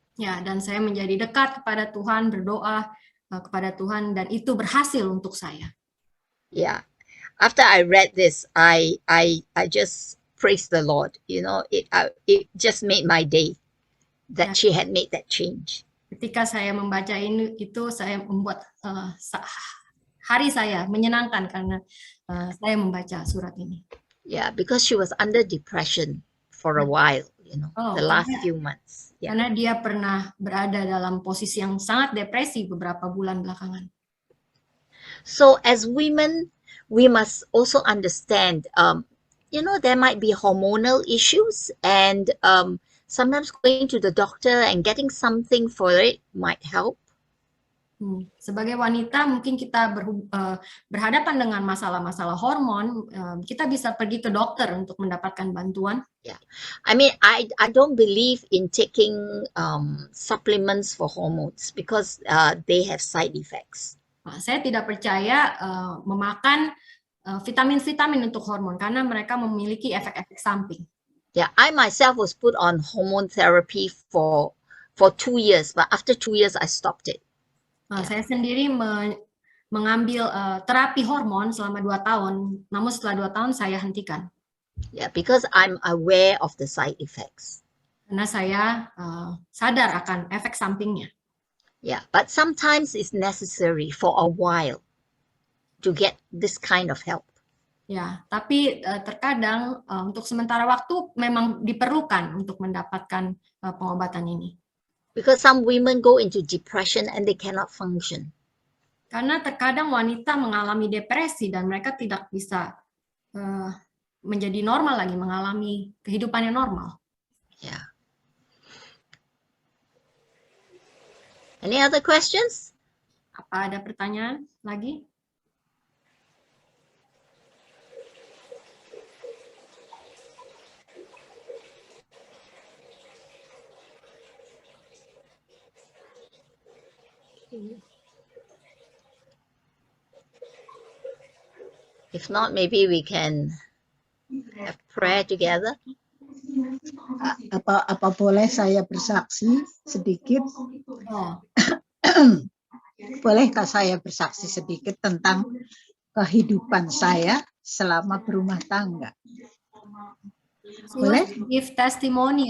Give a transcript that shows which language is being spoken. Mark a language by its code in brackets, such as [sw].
[id] Ya, dan saya menjadi dekat kepada Tuhan, berdoa kepada Tuhan, dan itu berhasil untuk saya. [en] Yeah. After I read this, I just praised the Lord. It just made my day that she had made that change. [id] Ketika saya membaca itu saya membuat hari saya menyenangkan karena saya membaca surat ini. [en] Yeah, because she was under depression for a while, the last few months. Yeah. [id] Karena dia pernah berada dalam posisi yang sangat depresi beberapa bulan belakangan. [en] So as women, we must also understand, there might be hormonal issues, and sometimes going to the doctor and getting something for it might help. [id] Sebagai wanita, mungkin kita berhadapan dengan masalah-masalah hormon, kita bisa pergi ke dokter untuk mendapatkan bantuan. [en] Yeah, I mean, I don't believe in taking supplements for hormones because they have side effects. [id] Saya tidak percaya memakan vitamin-vitamin untuk hormon karena mereka memiliki efek-efek samping. [en] Yeah, I myself was put on hormone therapy for 2 years, but after 2 years I stopped it. [id] Saya sendiri mengambil terapi hormon selama 2 tahun, namun setelah 2 tahun saya hentikan. [en] Yeah, because I'm aware of the side effects. [id] Karena saya sadar akan efek sampingnya. [en] Yeah, but sometimes it's necessary for a while to get this kind of help. [id] Ya, tapi terkadang untuk sementara waktu memang diperlukan untuk mendapatkan pengobatan ini. [en] Because some women go into depression and they cannot function. [id] Karena terkadang wanita mengalami depresi dan mereka tidak bisa menjadi normal lagi, mengalami kehidupan yang normal. [en] Yeah. Any other questions? [id] Apa ada pertanyaan lagi? [en] If not, maybe we can have prayer together. [id] Apa boleh saya bersaksi sedikit? [en] Oh, [id] Bolehkah saya bersaksi sedikit tentang kehidupan saya selama berumah tangga? [en] she wants [id] Boleh? [en] to give testimony